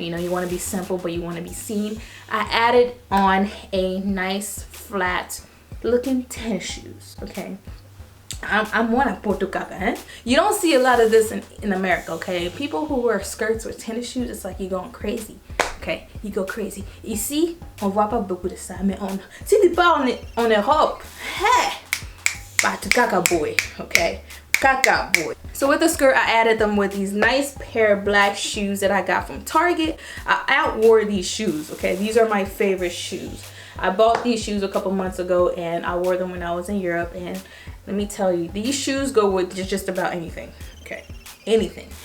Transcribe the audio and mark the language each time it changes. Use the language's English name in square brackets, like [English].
[English] You know, you want to be simple, but you want to be seen. I added on a nice flat looking tennis shoes, okay? I'm one Puerto Caca, eh? You don't see a lot of this in America, okay? People who wear skirts with tennis shoes, it's like you're going crazy, okay? You go crazy. [French] Ici, on voit pas beaucoup de ça, mais si t'es pas en Europe, hey, Puerto Caca boy, okay? [English] Caca boy. So with the skirt, I added them with these nice pair of black shoes that I got from Target. I outwore these shoes, okay? These are my favorite shoes. I bought these shoes a couple months ago and I wore them when I was in Europe, and let me tell you, these shoes go with just about anything, okay? Anything.